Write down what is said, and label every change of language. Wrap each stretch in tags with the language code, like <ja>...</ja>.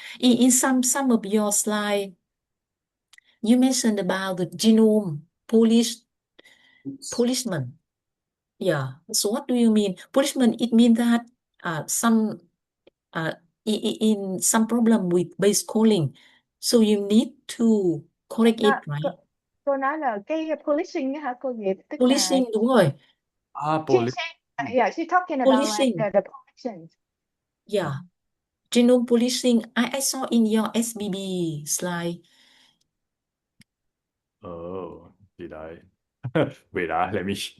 <en>In some of your slide, you mentioned about the genome polishment. Yeah. So what do you mean? Polishment, it means that some in some problem with base calling. So you need to correct it, right?</en> <vi>Cô nói là cái polishing á hả cô Diệp, tức là Polishing, đúng rồi.</vi> <en>she's talking about like Polishing. the polishing. Yeah. Genome polishing. I saw in your SBB slide. Oh, did I? Wait, let me.</en>